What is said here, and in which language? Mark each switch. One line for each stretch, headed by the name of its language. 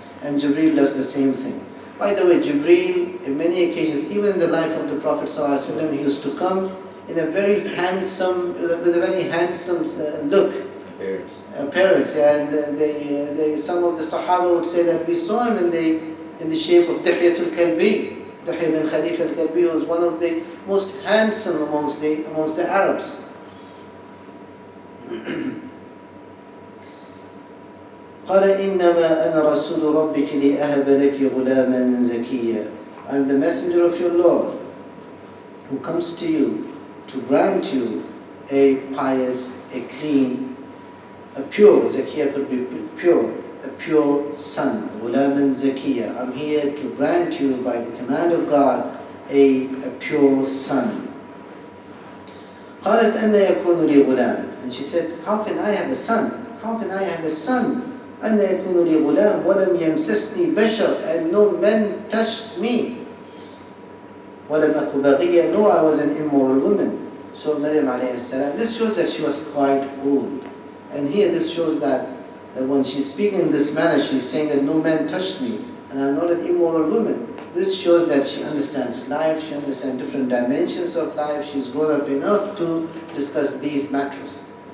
English: And Jibreel does the same thing. By the way, Jibreel, in many occasions, even in the life of the Prophet ﷺ, he used to come in a very handsome, with a very handsome look. Appearance. Yeah, and some of the Sahaba would say that we saw him in the shape of Dihyatul Kalbi. Dihya bin Khalifa al-Kalbi was one of the most handsome amongst the Arabs.
Arabic: قال إنما أنا رسول ربك لأهب لك غلاما زكيا.
English: I'm the messenger of your Lord who comes to you to grant you a pious, a clean, a pure, Zakiya could be pure, a pure son, Ghulaman Zakiya. I'm here to grant you by the command of God a pure son.
Arabic: قالت أن يكون لي غلام.
English: And she said, how can I have a son? How can I have a son?
Arabic: أن يكون لي غلام ولم يمسسني بشر,
English: and no men touched me.
Arabic: ولم أكن بغيا,
English: no, I was an immoral woman. So Maryam alayhi salam, this shows that she was quite old. And here this shows that when she's speaking in this manner, she's saying that no man touched me and I'm not an immoral woman. This shows that she understands life, she understands different dimensions of life, she's grown up enough to discuss these matters.